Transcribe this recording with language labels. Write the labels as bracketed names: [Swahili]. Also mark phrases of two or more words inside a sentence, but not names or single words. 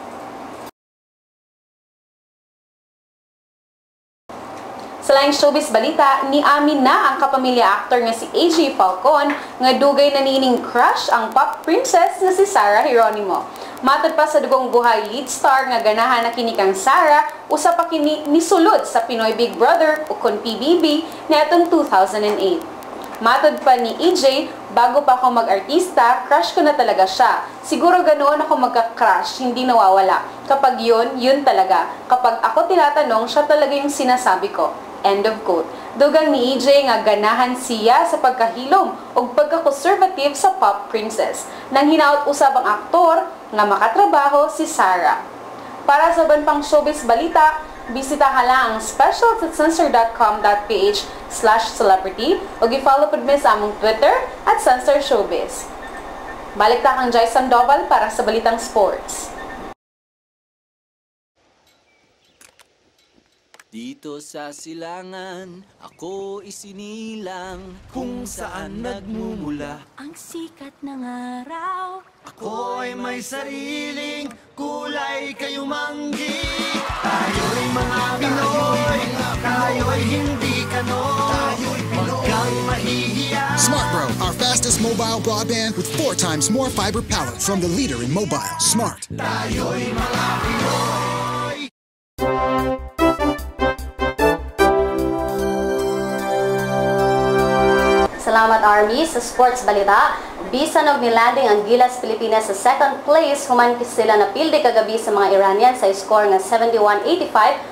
[Cebuano] Sa laing showbiz balita, niamin na ang kapamilya actor nga si AJ Falcon nga dugay na nining crush ang [English] pop princess [Cebuano] nga si Sarah Geronimo. Matod pa sa dugong buhay [English] lead star [Cebuano] nga ganahan na kini kang Sarah, usa pa kini nisulod sa Pinoy Big Brother o kon PBB netong 2008. Matod pa ni EJ, [Filipino] bago pa ako mag-artista, crush ko na talaga siya. Siguro ganoon ako magka-crush, hindi nawawala. Kapag yun talaga. Kapag ako tinatanong, siya talaga yung sinasabi ko. [English] End of quote. [Cebuano] Dugang ni EJ nga ganahan siya sa pagkahilom o pagka-conservative sa [English] pop princess. [Cebuano] Nang hinaot usab ang aktor nga makatrabaho si Sarah. Para sa ban pang showbiz balita, bisitahan lang ang specials at sunstar.com.ph/celebrity o gi-follow pod mi sa among Twitter at Sunstar Showbiz. Balik ta kang Jai Sandoval para sa Balitang Sports. [Filipino] Dito sa silangan, ako isinilang kung saan nagmumula. Ang sikat ng araw. Ako ay may sariling kulay kayumanggi. Tayo'y mga Pinoy, tayo'y hindi kanon. Huwag kang mahihiya. [English] Smart Bro, our fastest mobile broadband with 4 times more fiber power from the leader in mobile. Smart. [Filipino] Tayo'y mga Pinoy. [Cebuano] Salamat Army sa sports balita. Bisan og nilanding ang Gilas Pilipinas sa [English] second place, [Cebuano] human sila napildi kagabi sa mga Iranian sa score nga 71-85.